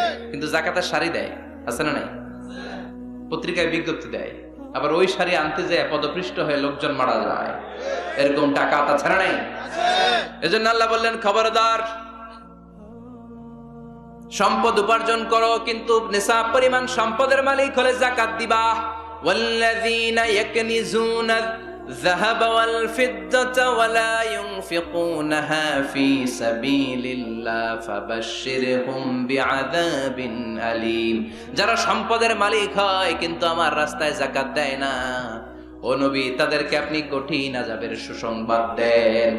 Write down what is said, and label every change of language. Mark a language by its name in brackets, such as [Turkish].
[Bangla] কিন্তু যাকাতের শাড়ি দেয়, আছে না নাই? পত্রিকায় বিজ্ঞপ্তি দেয়, আবার ওই শাড়ি আনতে যায় পদপৃষ্ট হয়ে লোকজন মারা যায়। এরকম টাকা আছে না নাই? এজন্য আল্লাহ বললেন, খবরদার, সম্পদ উপার্জন করো, কিন্তু নিসাব পরিমাণ সম্পদের মালিক হলে যাকাত দিবা। [Arabic] ওয়াল্লাযীনা ইয়াকনিজুনা الذهب والفضة ولا ينفقونها في سبيل الله فبشرهم بعذاب أليم। [Bangla] যারা সম্পদের মালিক হয় কিন্তু আমার রাস্তায় যাকাত দেয় না, ও নবী, তাদেরকে আপনি কঠিন আযাবের সুসংবাদ দেন।